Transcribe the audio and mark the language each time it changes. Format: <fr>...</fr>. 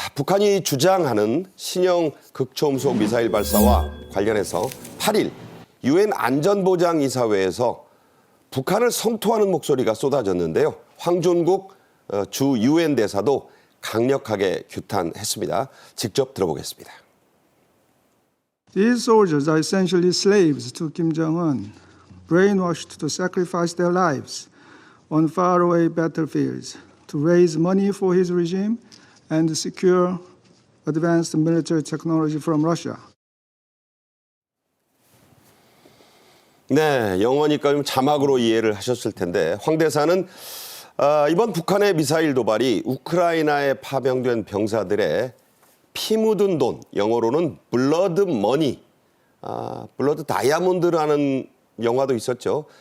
<ko>북한이 주장하는 신형 극초음속 미사일 발사와 관련해서 8일 유엔 안전보장이사회에서 북한을 성토하는 목소리가 쏟아졌는데요. 황준국 주 유엔 대사도 강력하게 규탄했습니다. 직접 들어보겠습니다.</ko> <en>These soldiers are essentially slaves to Kim Jong-un, brainwashed to sacrifice their lives on faraway battlefields to raise money for his regime and secure advanced military technology from Russia.</en> <ko>네, 영어니까 좀 자막으로 이해를 하셨을 텐데 황 대사는 이번 북한의 미사일 도발이 우크라이나에 파병된 병사들의 피 묻은 돈, 영어로는 블러드 머니, 블러드 다이아몬드라는 영화도 있었죠.</ko>